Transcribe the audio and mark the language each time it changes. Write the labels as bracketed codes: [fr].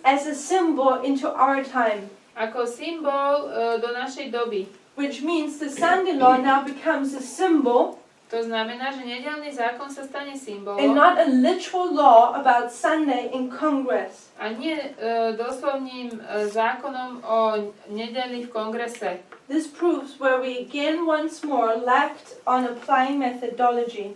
[en] as a symbol into our time, [sk] ako symbol do našej doby. [en] which means the Sunday law now becomes a symbol [sk] To znamená, že nedeľný zákon sa stane [en] and [sk] symbolom [en] not a literal law about Sunday in Congress. [sk] a nie doslovným zákonom o nedeľných v kongrese. [en] This proves where we again once more lacked on applying methodology.